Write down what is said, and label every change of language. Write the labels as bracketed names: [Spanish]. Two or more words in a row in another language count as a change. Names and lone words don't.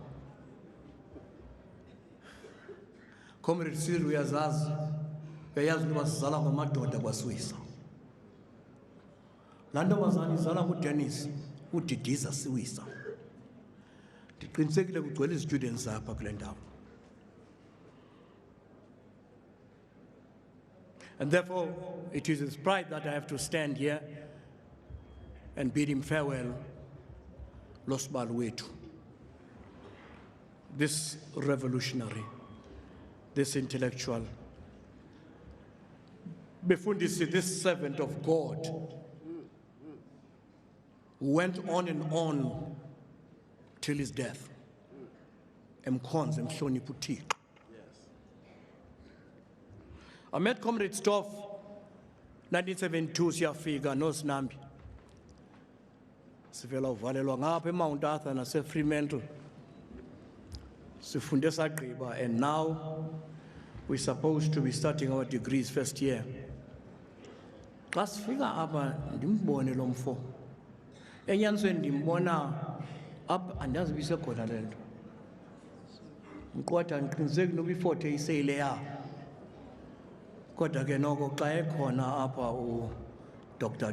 [Xhosa] Comrade Cyril uyazazi. Uyayazi ukuba sizala ngamadoda kwaSwisa. Laa ntombazana izala nguDennis, uDidiza Siwisa. Ndiqinisekile kugcwele students apha kule ndawo. [English] And therefore, it is with pride that I have to stand here and bid him farewell, Losbal Wetu. This revolutionary, this intellectual, Befundisi, this servant of God, went on and on till his death. [Xhosa] Emkhonza emhlonipha uThixo. [English] I met [Xhosa] Comrade Stoff 1972 siyafika noSinambi. Sivela uvalelwa ngapha eMount Arthur naseFremantle. Sifunde sagqiba, [English] and now we're supposed to be starting our degrees first year. [Xhosa] Xa sifika apha ndimbone lo mfo. Enyanisweni ndimbona apha andazi bisekhona le nto. Mqwatha ndiqiniseke noba ifothe iseyile ya. Kodwa ke noko xa ekhona apha uDr.